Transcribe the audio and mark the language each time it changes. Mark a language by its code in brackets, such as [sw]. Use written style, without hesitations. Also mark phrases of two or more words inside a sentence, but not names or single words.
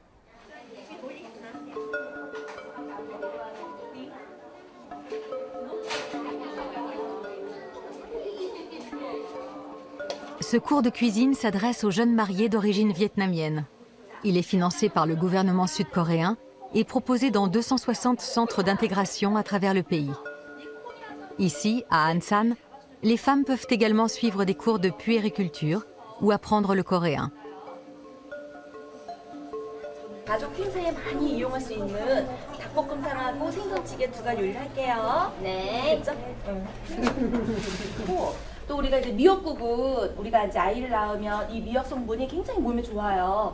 [fr] Ce cours de cuisine s'adresse aux jeunes mariés d'origine vietnamienne. Il est financé par le gouvernement sud-coréen et proposé dans 260 centres d'intégration à travers le pays. Ici, à Ansan, les femmes peuvent également suivre des cours de puériculture ou apprendre le coréen. [ko] 가족 행사에 많이 이용할 수 있는 닭볶음탕하고 생선찌개 2가지 요리를 할게요. 네. 또 우리가 이제 미역국은 우리가 이제 아이를 낳으면 이 미역 성분이 굉장히 몸에 좋아요.